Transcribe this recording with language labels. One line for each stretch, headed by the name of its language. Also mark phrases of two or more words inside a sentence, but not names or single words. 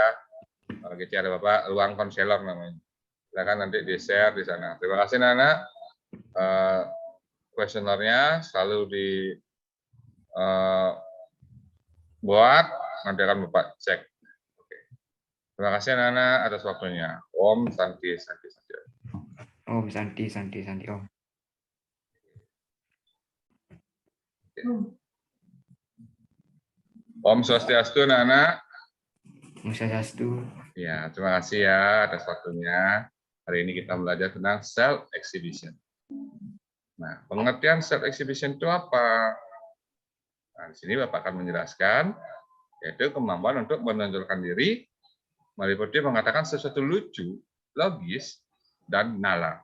Indonesian: GCR Bapak, ruang konselor namanya. Silakan nanti di-share di sana. Terima kasih anak. Kuesionernya selalu buat, nanti akan Bapak cek. Oke. Terima kasih anak-anak atas waktunya.
Sanskrit: Om Santi Santi Santi. Om Santi Santi Santi Om.
Balinese: Om Swastiastu anak-anak. Om Swastiastu.
Indonesian: Ya, terima kasih ya atas waktunya. Hari ini kita belajar tentang
English: self exhibition.
Indonesian: Nah, pengertian
English: self exhibition
Indonesian: itu apa? Nah, di sini Bapak akan menjelaskan, yaitu kemampuan untuk menonjolkan diri, meliputi mengatakan sesuatu lucu, logis, dan nalar.